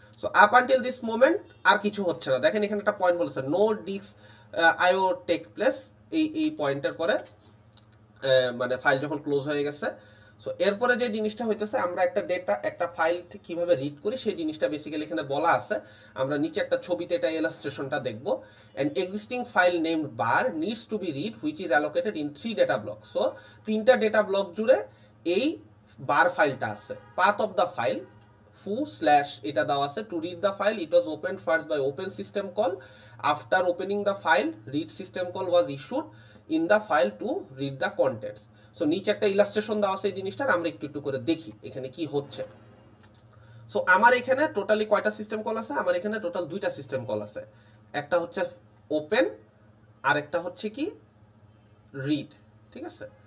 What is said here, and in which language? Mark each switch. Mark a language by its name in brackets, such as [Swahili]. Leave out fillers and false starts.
[Bangla] So up until this moment আর কিছু হচ্ছে না। দেখেন এখানে একটা পয়েন্ট বলেছে [English] no disk IO take place, [Bangla] এই পয়েন্টের পরে মানে ফাইল যখন ক্লোজ হয়ে গেছে। সো এরপরে যে জিনিসটা হইতেছে আমরা একটা ফাইল কিভাবে রিড করি সেই জিনিসটা বেসিক্যালি এখানে বলা আছে। আমরা নিচে একটা ছবিতে এটা ইলাস্ট্রেশনটা দেখবো। [English] an existing file named bar needs to be read which is allocated in 3 data blocks. [Bangla] So 3টা ডেটা ব্লক জুড়ে এই বার ফাইলটা আছে। [English] path of the file foo slash [Bangla] এটা দেওয়া আছে [English] to read the file it was opened first by open system call. After opening the file read system call was issued in the file to read the contents. [Bangla] So নিচে একটা illustration দেওয়া আছে এই জিনিসটার, আমরা একটু একটু করে দেখি এখানে কি হচ্ছে। সো আমার এখানে টোটালি কয়টা সিস্টেম কল আছে? আমার এখানে টোটাল 2টা সিস্টেম কল আছে। একটা হচ্ছে ওপেন আর একটা হচ্ছে কি রিড, ঠিক আছে।